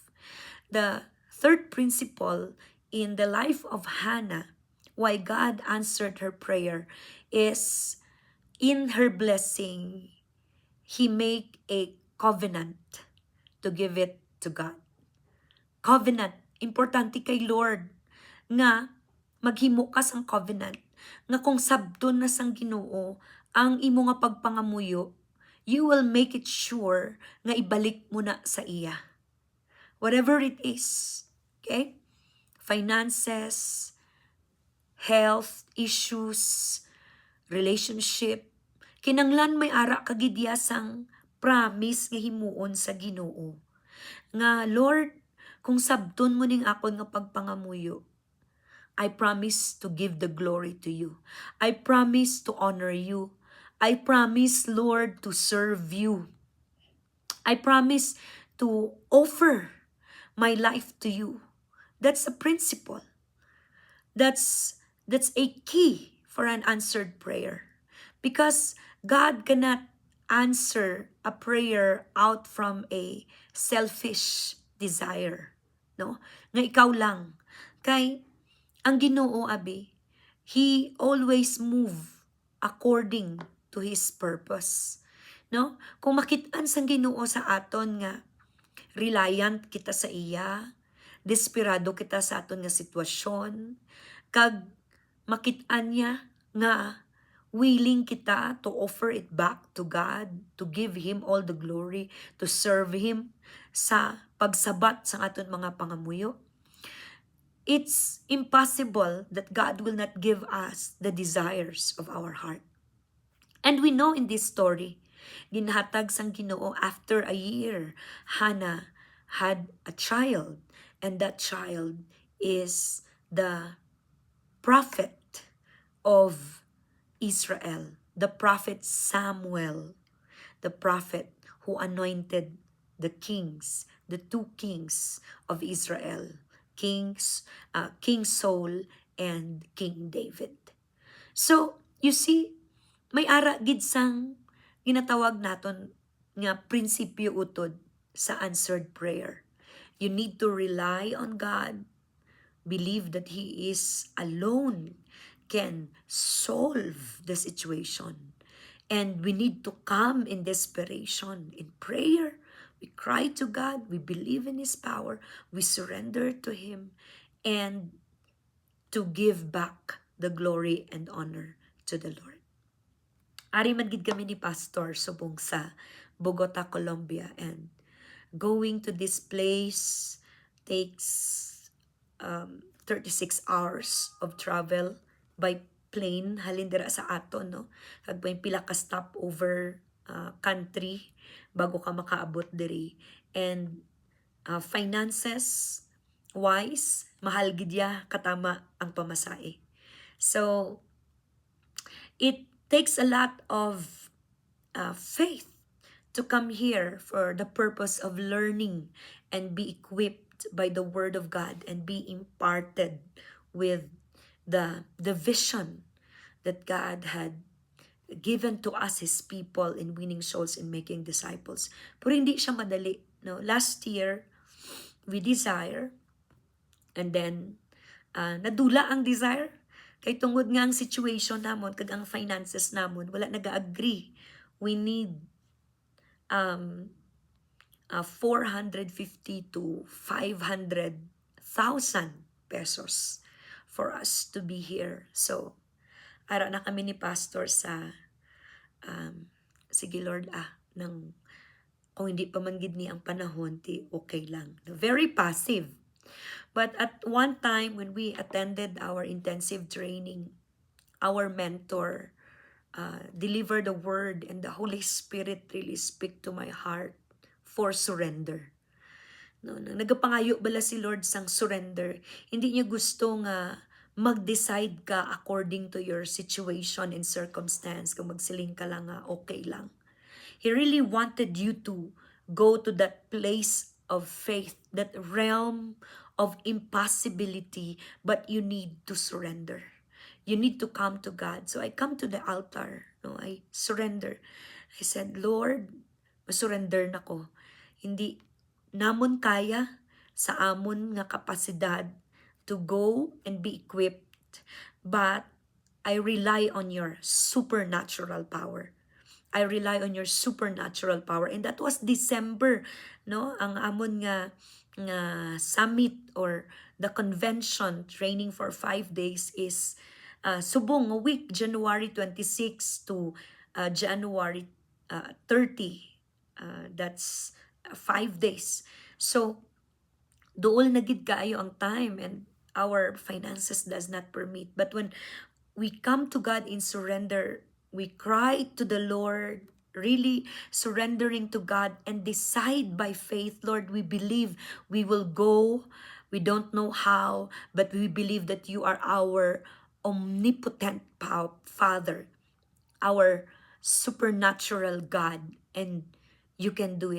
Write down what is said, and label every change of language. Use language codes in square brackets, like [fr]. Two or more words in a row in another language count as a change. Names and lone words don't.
[en] The third principle in the life of Hannah, why God answered her prayer, is in her blessing, he make a covenant to give it to God. Covenant, [hil] importante kay Lord, nga maghimo ka sang covenant, nga kung sabton na sang Ginoo ang imo nga pagpangamuyo, [en] you will make it sure [hil] nga ibalik mo na sa iya. [en] Whatever it is, okay? Finances, health issues, relationship, [hil] kinanglan may ara kagidya sang promise nga himuon sa Ginoo. Nga, Lord, kung sabton mo ning akon nga pagpangamuyo, [en] I promise to give the glory to you. I promise to honor you. I promise, Lord, to serve you. I promise to offer my life to you. That's a principle. That's a key for an answered prayer. Because God cannot answer a prayer out from a selfish desire, no? [hil] Nga ikaw lang. Kay ang Ginoo abi, [en] he always move according to his purpose, no? [hil] Kung makit-an sang Ginoo sa aton nga reliant kita sa iya, desperado kita sa aton nga sitwasyon, kag makit-an niya nga willing kita [en] to offer it back to God, to give Him all the glory, to serve Him [hil] sa pagsabat sa aton mga pangamuyo. [en] It's impossible that God will not give us the desires of our heart. And we know in this story, [hil] ginhatag sang Ginoo [en] after a year, Hannah had a child, and that child is the prophet of Israel, the prophet Samuel, the prophet who anointed the kings, the two kings of Israel, King Saul and King David. So, you see, [hil] may ara gid sang ginatawag naton nga prinsipyo utod sa [en] answered prayer. You need to rely on God, believe that He is alone can solve the situation. And we need to come in desperation, in prayer. We cry to God, we believe in His power, we surrender to Him, and to give back the glory and honor to the Lord. [hil] Ari man gid kami ni Pastor subong sa [en] Bogota, Colombia, and going to this place takes 36 hours of travel by plane [hil] halin dira sa aton, [en] no? [hil] Kag may pila ka stopover country bago ka makaabot diri. [en] And finances wise, [hil] mahal gid ya katama ang pamasahe. [en] So It takes a lot of faith to come here for the purpose of learning and be equipped by the Word of God and be imparted with the vision that God had given to us, His people, in winning souls and making disciples. [hil] Pero hindi siya madali. No? [en] Last year, we desire, and then [hil] nadula ang desire. Kay tungod nga ang situation namon, kag ang finances namon, wala nag-agree. [en] We need 450 to 500,000 pesos for us to be here. So, [hil] ara na kami ni Pastor sa sige Lord, kung hindi pa man gid ni ang panahon, ti okay lang. [en] Very passive. But at one time when we attended our intensive training, our mentor delivered the word, and the Holy Spirit really speak to my heart for surrender. [hil] No, nagapangayo bala si Lord sang surrender. Hindi niya gusto nga mag-decide ka [en] according to your situation and circumstance. [hil] Kung magsiling ka lang nga, okay lang. [en] He really wanted you to go to that place of faith, that realm of impossibility, but you need to surrender. You need to come to God. So I come to the altar. No, I surrender. I said, Lord, [hil] masurrender na ko. Hindi namon kaya sa amon nga kapasidad [en] to go and be equipped, but I rely on your supernatural power. I rely on your supernatural power. And that was December, no? [hil] Ang amon nga [en] summit or the convention training for 5 days is [hil] subong nga [en] week, January 26 to January 30. That's 5 days. So, [hil] dool na gid kaayo ang time, [en] and our finances does not permit. But when we come to God in surrender, we cry to the Lord, really surrendering to God, and decide by faith, Lord, we believe we will go. We don't know how, but we believe that you are our omnipotent Father, our supernatural God, and you can do it.